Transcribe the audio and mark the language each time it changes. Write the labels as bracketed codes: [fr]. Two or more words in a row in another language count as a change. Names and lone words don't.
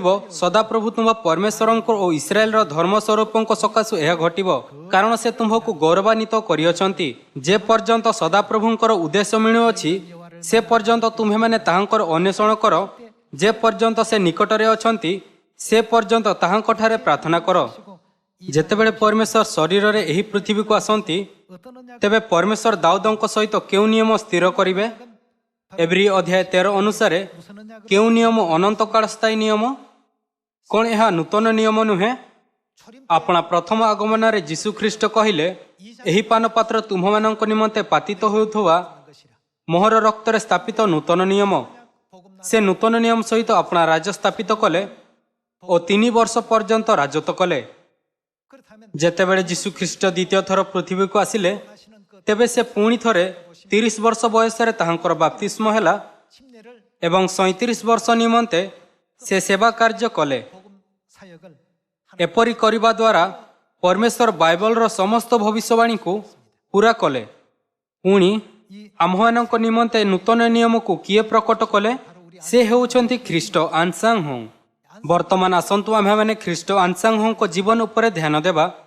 [or] ସଦାପ୍ରଭୁ ତୁମ୍ଭ ପରମେଶ୍ୱରଙ୍କ ଓ ଇସ୍ରାଏଲର ଧର୍ମସ୍ୱରୂପଙ୍କ ସକାଶୁ ଏହା ଘଟିବ, କାରଣ ସେ ତୁମ୍ଭକୁ ଗୌରବାନ୍ୱିତ କରିଅଛନ୍ତି। ଯେ ପର୍ଯ୍ୟନ୍ତ ସଦାପ୍ରଭୁଙ୍କର ଉଦ୍ଦେଶ୍ୟ ମିଳୁଅଛି ସେ ପର୍ଯ୍ୟନ୍ତ ତୁମ୍ଭେମାନେ ତାହାଙ୍କର ଅନ୍ୱେଷଣ କର। ଯେ ପର୍ଯ୍ୟନ୍ତ ସେ ନିକଟରେ ଅଛନ୍ତି ସେ ପର୍ଯ୍ୟନ୍ତ ତାହାଙ୍କଠାରେ ପ୍ରାର୍ଥନା କର। ଯେତେବେଳେ ପରମେଶ୍ୱର ଶରୀରରେ ଏହି ପୃଥିବୀକୁ ଆସନ୍ତି [ko] 어떤 언약 [or] ତେବେ ପରମେଶ୍ୱର ଦାଉଦଙ୍କ ସହିତ କେଉଁ ନିୟମ ସ୍ଥିର କରିବେ? ଏଭ୍ରି ଅଧ୍ୟାୟ 13 ଅନୁସାରେ [ko] 무슨 언약을 [or] କେଉଁ ନିୟମ ଅନନ୍ତକାଳ ସ୍ଥାୟୀ ନିୟମ? କ'ଣ ଏହା ନୂତନ ନିୟମ ନୁହେଁ? [ko] 초림 [or] ଆପଣା ପ୍ରଥମ ଆଗମନରେ ଯୀଶୁ ଖ୍ରୀଷ୍ଟ କହିଲେ, ଏହି ପାନପାତ୍ର ତୁମ୍ଭମାନଙ୍କ ନିମନ୍ତେ ପାତିତ ହେଉଥିବା [ko] 것이라. [or] ମୋହର ରକ୍ତରେ ସ୍ଥାପିତ ନୂତନ ନିୟମ। ସେ ନୂତନ ନିୟମ ସହିତ ଆପଣା ରାଜ୍ୟ ସ୍ଥାପିତ କଲେ ଓ 3 ବର୍ଷ ପର୍ଯ୍ୟନ୍ତ ରାଜତ୍ୱ କଲେ। [ko] 그렇다면 [or] ଯେତେବେଳେ ଯୀଶୁ ଖ୍ରୀଷ୍ଟ ଦ୍ୱିତୀୟ ଥର ପୃଥିବୀକୁ ଆସିଲେ [ko] 하시는 그 [or] ତେବେ ସେ ପୁଣି ଥରେ 30 ବର୍ଷ ବୟସରେ ତାହାଙ୍କର ବାପ୍ତିସ୍ମ ହେଲା [ko] 침례를 [or] ଏବଂ 37 ବର୍ଷ ନିମନ୍ତେ ସେ ସେବା କାର୍ଯ୍ୟ କଲେ। [ko] 복음 사역을 [or] ଏପରି କରିବା ଦ୍ୱାରା ପରମେଶ୍ୱର ବାଇବଲର ସମସ୍ତ ଭବିଷ୍ୟବାଣୀକୁ ପୂରା କଲେ। ପୁଣି ଆମ୍ଭମାନଙ୍କ ନିମନ୍ତେ ନୂତନ ନିୟମକୁ କିଏ ପ୍ରକଟ କଲେ? ସେ ହେଉଛନ୍ତି ଖ୍ରୀଷ୍ଟ ଆନସାଂ ହୋ। ବର୍ତ୍ତମାନ ଆସନ୍ତୁ ଆମ୍ଭେମାନେ ଖ୍ରୀଷ୍ଟ ଆନସାଂ ହୋଙ୍କ ଜୀବନ ଉପରେ ଧ୍ୟାନ ଦେବା।